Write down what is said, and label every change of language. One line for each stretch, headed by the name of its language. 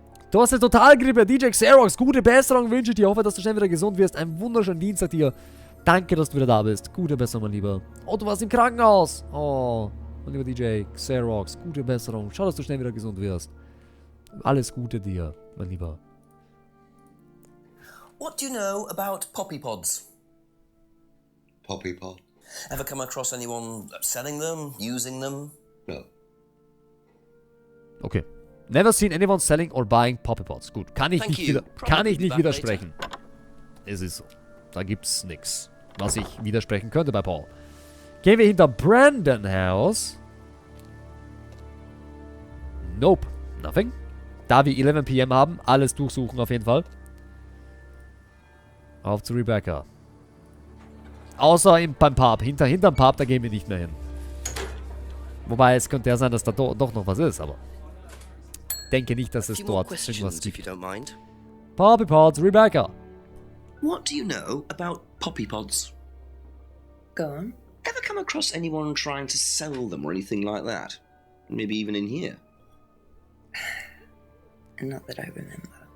German: Du hast eine Totalgrippe, DJ Xerox. Gute Besserung wünsche ich dir. Hoffe, dass du schnell wieder gesund wirst. Einen wunderschönen Dienstag dir. Danke, dass du wieder da bist. Gute Besserung, mein Lieber. Oh, du warst im Krankenhaus. Oh, mein lieber DJ Xerox. Gute Besserung. Schau, dass du schnell wieder gesund wirst. Alles Gute dir, mein Lieber.
English: What do you know about poppy pods? Poppy pod? Ever come across anyone selling them, using them? No. Okay. Never seen anyone selling or buying Poppy Pods.
German: Gut, kann ich nicht widersprechen. Es ist so. Da gibt's nix, was ich widersprechen könnte bei Paul. Gehen wir hinter Brandon House.
English: Nope. Nothing.
German: Da wir 11 PM haben, alles durchsuchen auf jeden Fall. Auf zu Rebecca. Außer beim Pub. Hinterm Pub, da gehen wir nicht mehr hin. Wobei, es könnte ja sein, dass da doch noch was ist, aber... denke nicht, dass es dort irgendwas gibt.
English: Poppy Pods, Rebecca. What do you know about poppy pods? Go on. Ever come across anyone trying to sell them or anything like that? Maybe even in here? Not that I remember.